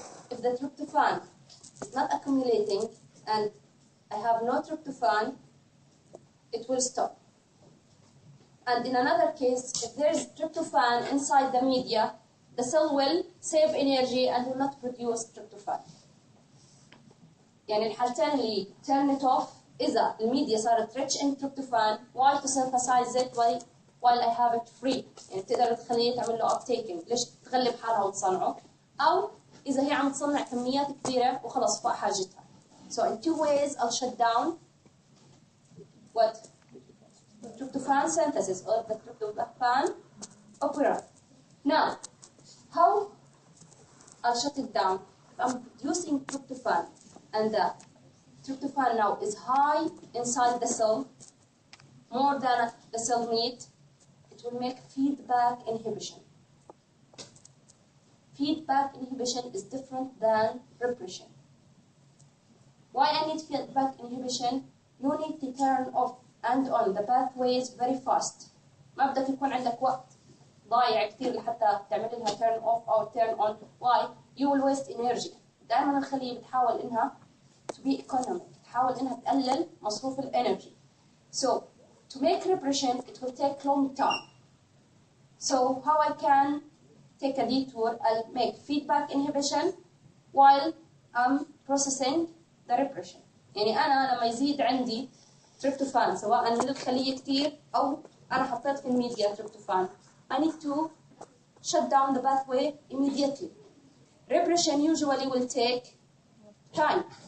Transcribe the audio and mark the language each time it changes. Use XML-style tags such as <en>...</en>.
<en>If the tryptophan is not accumulating and I have no tryptophan, it will stop. And in another case, if there is tryptophan inside the media, the cell will save energy and will not produce tryptophan.</en> <ar>يعني الحالتين اللي</ar> <en>turn it off</en> <ar>إذا الميديا صارت</ar> <en>rich in tryptophan, why to synthesize it while I have it free؟</en> <ar>يعني تقدر تخليه تعمل له uptaking، ليش تغلب حالها وتصنعه؟ أو إذا هي عم تصنع كميات كبيرة وخلص فوق حاجتها.</ar> <en>So in 2 ways I'll shut down what? Tryptophan synthesis or the tryptophan operon. Now, how I'll shut it down? If I'm producing tryptophan and the tryptophan now is high inside the cell, more than the cell need, it will make feedback inhibition. Feedback inhibition is different than repression. Why I need feedback inhibition? You need to turn off and on the pathways very fast.</en> <ar>ما بدك يكون عندك وقت ضايع كثير لحتى تعمل لها</ar> <en>turn off</en> <ar>أو</ar> <en>turn on. Why? You will waste energy.</en> <ar>دائما الخلية بتحاول إنها</ar> <en>to be economic.</en> <ar>تحاول إنها تقلل مصروف الانرجي.</ar> <en>So to make repression, it will take long time. So how I can take a detour? I'll make feedback inhibition while I'm processing the repression.</en> <ar>يعني أنا لما يزيد عندي تريبتوفان سواء للخلية كتير أو أنا حطيت في الميديا تريبتوفان,</ar> <en>I need to shut down the pathway immediately. Repression usually will take time.</en>